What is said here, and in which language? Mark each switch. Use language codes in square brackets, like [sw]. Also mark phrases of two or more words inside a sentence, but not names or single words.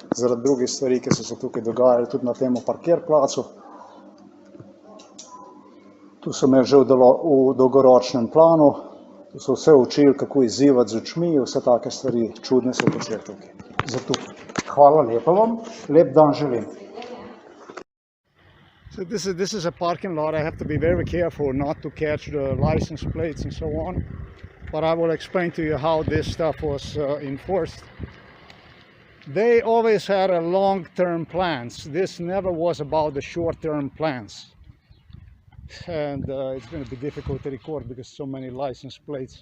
[sl] Zaradi drugih stvari, ki so se tukaj dogajali, tudi na temu parkirplacu. Tu so me že v dolgoročnem planu, tu so vse učili, kako izzivati z očmi, vse take stvari, čudne so počeli tukaj. Zato hvala lepa vam, lep dan želim. [en] So this is a parking lot. I have to be very careful not to catch the license plates and so on. But I will explain to you how this stuff was enforced. They always had a long-term plans. This never was about the short-term plans. And it's going to be difficult to record because so many license plates.